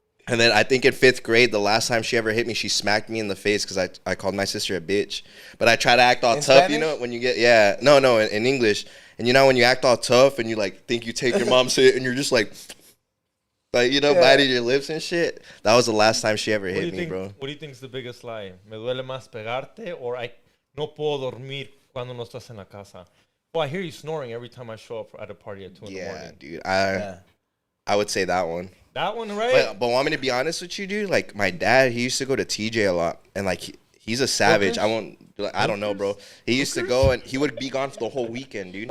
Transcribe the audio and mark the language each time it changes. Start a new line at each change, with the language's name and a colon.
English: And then I think in 5th grade, the last time she ever hit me, she smacked me in the face because I called my sister a bitch. But I try to act all tough, Spanish? when you get in English. And when you act all tough and you like think you take your mom's hit and you're just like biting your lips and shit. That was the last time she ever hit me, bro. What do you think is the biggest lie?
Spanish: Me duele más pegarte,
English: or I
Spanish: no puedo dormir cuando no estás en la casa.
English: Well, I hear you snoring every time I show up at a party at 2 in the morning. Dude. I would say that one. That one, right? But want me to be honest with you, dude? Like my dad, he used to go to TJ a lot, and like he's a savage. Hookers? I don't know, bro. He used to go and he would be gone for the whole weekend, dude.